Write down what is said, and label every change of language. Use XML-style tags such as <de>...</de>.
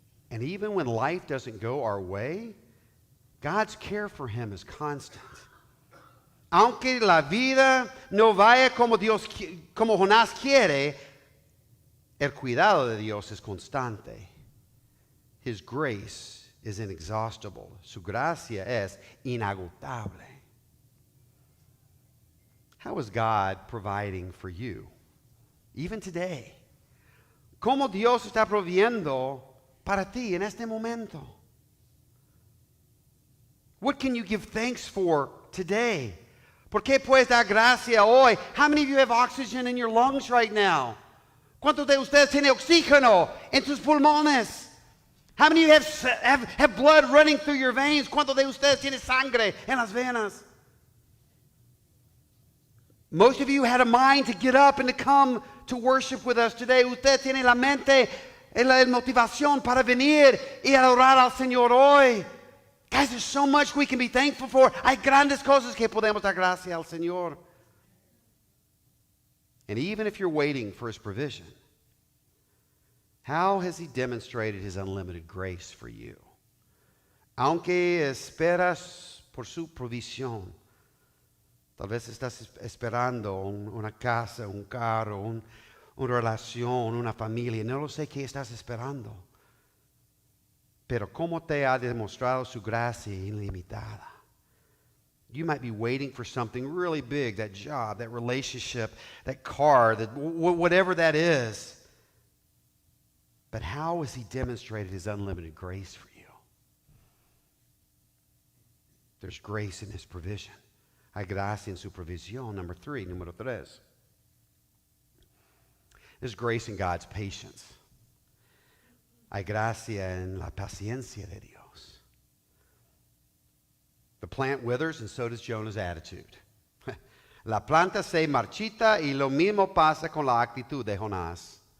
<en>And even when life doesn't go our way, God's care for him is constant.</en> <es>Aunque la vida no vaya como Jonás quiere, el cuidado de Dios es constante. His grace is inexhaustible. Su gracia es inagotable.</es> <en>How is God providing for you, even today?</en> <es>¿Cómo Dios está proviendo para ti en este momento?</es> <en>What can you give thanks for today?</en> <es>¿Por qué puedes dar gracia hoy?</es> <en>How many of you have oxygen in your lungs right now?</en> <es>¿Cuántos de ustedes tienen oxígeno en sus pulmones?</es> <en>How many of you have blood running through your veins?</en> <es>¿Cuántos de ustedes tienen sangre en las venas?</es> <en>Most of you had a mind to get up and to come to worship with us today.</en> <es>Usted tiene la mente y la motivación para venir y adorar al Señor hoy.</es> <en>Guys, there's so much we can be thankful for.</en> <es>Hay grandes cosas que podemos dar gracias al Señor.</es> <en>And even if you're waiting for His provision, how has He demonstrated His unlimited grace for you?</en> <es>Aunque esperas por su provisión, tal vez estás esperando una casa, un carro, una relación, una familia. No lo sé qué estás esperando. Pero cómo te ha demostrado su gracia ilimitada.</es> <en>You might be waiting for something really big, that job, that relationship, that car, that whatever that is. But how has he demonstrated his unlimited grace for you? There's grace in his provision.</en> <es>Hay gracia en su provisión. Número tres.</es> <en>There's grace in God's patience.</en> <es>Hay gracia en la paciencia de Dios.</es> <en>The plant withers, and so does Jonah's attitude.</en> <es>La planta se marchita, y lo mismo pasa con la actitud de Jonás.</es>